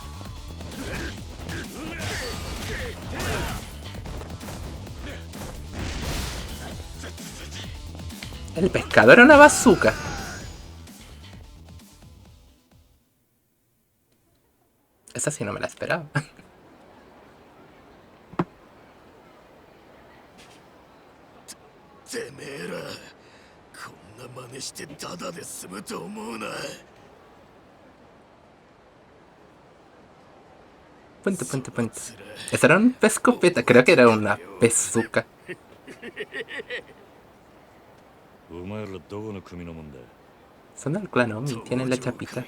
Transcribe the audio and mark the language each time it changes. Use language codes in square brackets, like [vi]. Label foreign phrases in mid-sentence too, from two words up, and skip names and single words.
[es] El pescador era una bazooka. Esa sí no me la esperaba. [ja] てめえらこんな真似してタダで済むと思うな。 [es] Punto, punto, punto. ¿Esa era una escopeta? Creo que era una bazooka. Son del clan Omi, tienen la chapita.